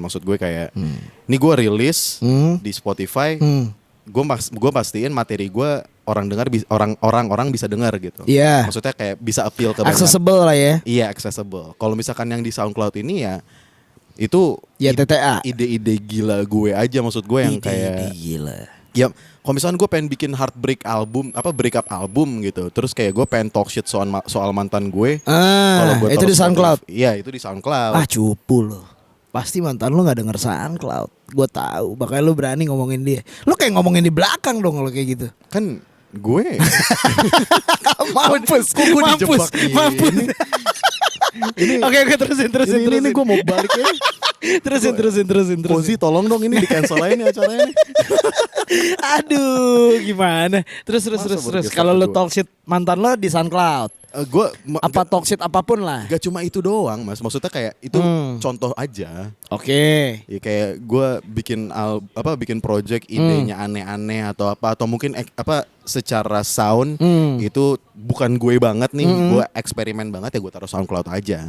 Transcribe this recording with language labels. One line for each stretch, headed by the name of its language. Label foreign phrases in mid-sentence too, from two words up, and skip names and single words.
Indonesian: Maksud gue kayak ini gue rilis di Spotify, gue pastiin materi gue orang bisa dengar gitu. Iya. Maksudnya kayak bisa appeal ke banyak. Accessible lah ya. Iya accessible. Kalau misalkan yang di SoundCloud ini ya itu Ya TTA. ide-ide gila gue aja maksud gue yang kayak gila. ya kalau misalkan gue pengen bikin
English: heartbreak album break up album
Indonesian: gitu terus kayak gue pengen
English: talk shit
Indonesian: soal mantan gue. Kalau gue Itu taruh di SoundCloud. Iya itu di SoundCloud. Ah cupu lo. Pasti mantan lu gak denger SoundCloud. Gue tahu. Makanya lu berani ngomongin dia. Lu kayak ngomongin di belakang dong kalau kayak gitu. Kan gue Mampus. kok gue dijebak Mampus. ini. Oke terusin. Ini gue mau balik ya. Terusin. Pozi tolong dong ini di cancel aja nih acaranya nih. Aduh, gimana? Terus. bergeser Kalau lu kedua?
English: talk shit
Indonesian: mantan lo di SoundCloud. Gue Apa
English: talk shit
Indonesian: apapun lah. gak cuma itu doang mas. Maksudnya kayak itu contoh aja. Oke. Ya kayak gue bikin project idenya aneh-aneh atau mungkin secara sound itu bukan gue banget nih, gue eksperimen banget ya gue taruh SoundCloud aja.